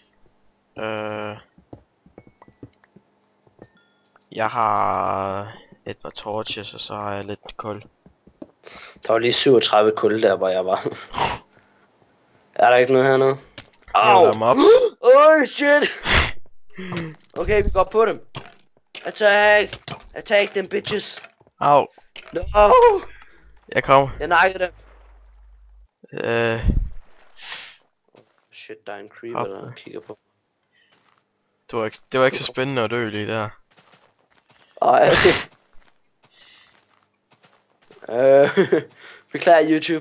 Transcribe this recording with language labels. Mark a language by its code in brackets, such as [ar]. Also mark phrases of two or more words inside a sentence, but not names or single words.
[da] Jeg har et par torches, og så har jeg lidt kul. Der var lige 37 kul der, hvor jeg var. Er der ikke noget hernede? Jo, der er mobs. [en] Oh shit! [da] Okay, vi går på dem. [en] Attack! Attack them bitches! Au. No! [da] Jeg kommer. Jeg nakkede dem. Shit, der er en creeper, der kigger på. Det var ikke så spændende at dø lige der. Ej. Beklager YouTube.